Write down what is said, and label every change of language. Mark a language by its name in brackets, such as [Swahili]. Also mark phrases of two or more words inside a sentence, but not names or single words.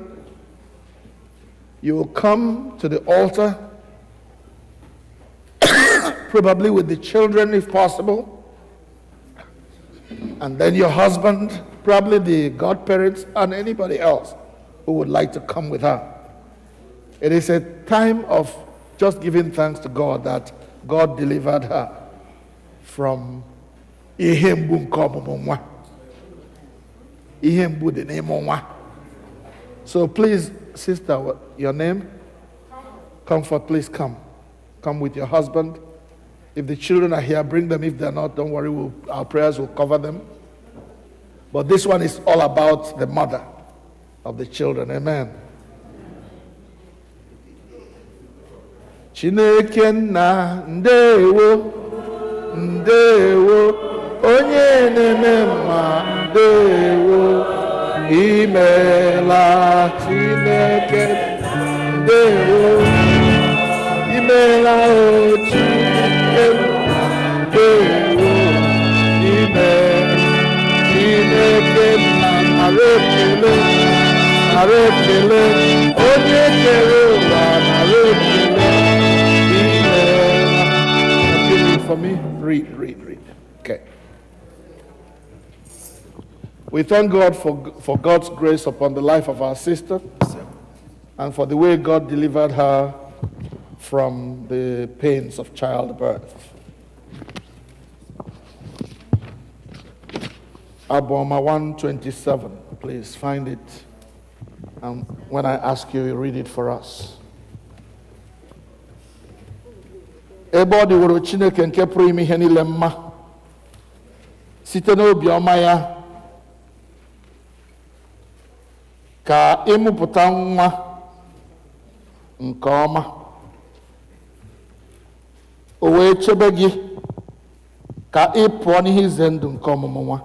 [English] You will come to the altar, probably with the children if possible, and then your husband, probably the godparents, and anybody else who would like to come with her. It is a time of just giving thanks to God that God delivered her from [Igbo] ihe mgbu nke ọmụmụ nwa. Ihe mgbu dị n'ịmụ nwa. [English] So please, sister, what, your name? Comfort, please come. Come with your husband. If the children are here, bring them. If they're not, don't worry, our prayers will cover them. But this one is all about the mother of the children. Amen. [Igbo] Chineke nna ndewo, ndewo, onye na-eme mma ndewo, imela Chineke ndewo, imela o Chineke ndewo, imela Chineke nna arepele, arepele, onye kere ụwa arepele. [English] For me, read. Okay. We thank God for God's grace upon the life of our sister and for the way God delivered her from the pains of childbirth. [Igbo] Abu-Ọma 127, please find it. [English] And when I ask you, you read it for us. [Igbo] Ebe ọ dịworo Chineke nke pụrụ ime ihe niile mma site n'obi ọma ya ka ịmụpụta nwa nke ọma o wee chebe gị ka ị pụọ n'ihe ize ndụ nke ọmụmụ nwa.